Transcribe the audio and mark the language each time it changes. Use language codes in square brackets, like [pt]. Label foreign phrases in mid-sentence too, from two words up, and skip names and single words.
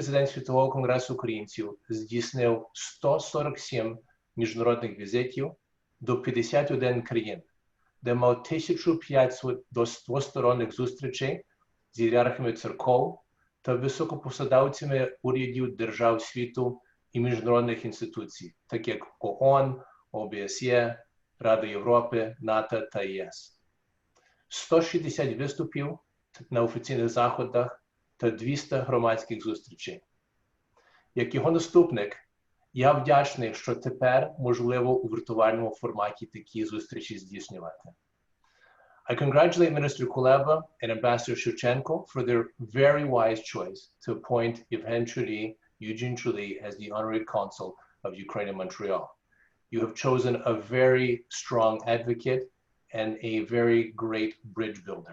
[uk] президент Світового конгресу українців, здійснив 147 міжнародних візитів до 51 країн, де мав 1500 двосторонніх зустрічей з ієрархами церков та високопосадовцями урядів держав світу і міжнародних інституцій, так як ООН, ОБСЄ, Рада Європи, НАТО та ЄС. 160 виступів на офіційних заходах та 200 громадських зустрічей. Як його наступник, я вдячний, що тепер можливо у віртуальному форматі такі зустрічі здійснювати. [en] I congratulate Minister Kuleba and Ambassador Shevchenko for their very wise choice to appoint Yevhen Czolij, Eugene Czolij, as the Honorary Consul of Ukraine in Montreal. You have chosen a very strong advocate and a very great bridge builder.